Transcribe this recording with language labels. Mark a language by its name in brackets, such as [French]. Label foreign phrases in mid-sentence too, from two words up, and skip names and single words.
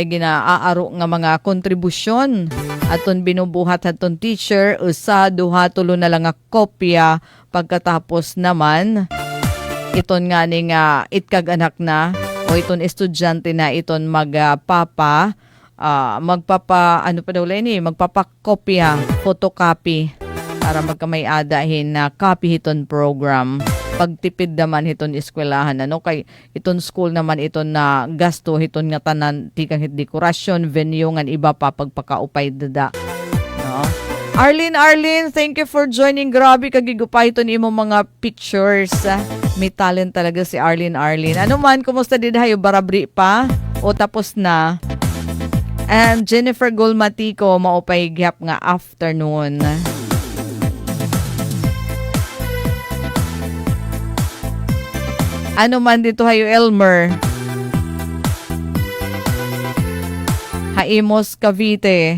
[Waray] ginaaaro nga mga kontribusyon aton binubuhat aton teacher usa duha tulo na lang nga kopya pagkatapos naman iton nga ning itkag anak na o iton estudyante na iton magpapakopya photocopy para magkamay-adahin na copy hiton program. Pagtipid naman hiton eskwelahan kay iton school naman iton na gasto hiton nga tanan tikang hit dekorasyon venue ngan iba pa pagpakaupay dada Arlene, [English] thank you for joining. [Waray] Grabe kagigupay iton imo mga pictures. May talent talaga si Arlene. Ano man, kumusta din hayo barabri pa o tapos na? And Jennifer Gulmatico maupay gyap nga afternoon. Ano man dito hayo Elmer? Haimos Cavite.